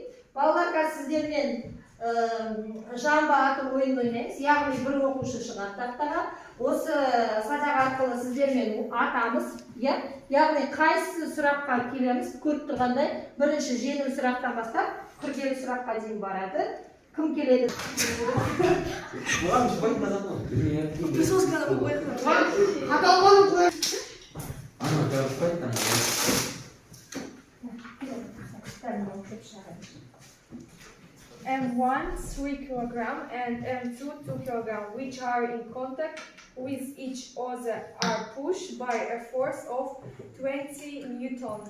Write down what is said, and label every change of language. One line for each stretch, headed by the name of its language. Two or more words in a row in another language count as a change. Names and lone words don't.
Kazakh: Балалар қазір сіздермен жамбы ату ойынын ойнаймыз. Яғни бір оқушы шығады тақтаға. Осы садақ арқылы сіздермен атамыз. Яғни қайсы сұраққа келеміз көріп тұрғандай. Бірінші жеңіл сұрақтан бастап күрделі сұраққа дейін барады. Кім келеді?
English: M1 3 kg and M2 2 kg, which are in contact with each other, are pushed by a force of 20 newtons.